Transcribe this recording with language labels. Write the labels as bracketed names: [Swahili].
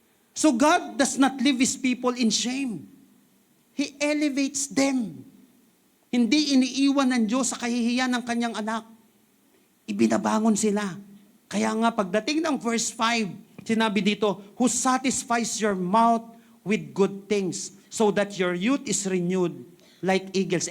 [English] So God does not leave His people in shame. He elevates them. [Filipino] Hindi iniiwan ng Diyos sa kahihiyan ng kanyang anak. Ibinabangon sila. Kaya nga pagdating ng verse 5, sinabi dito, [English] who satisfies your mouth with good things, so that your youth is renewed like eagles.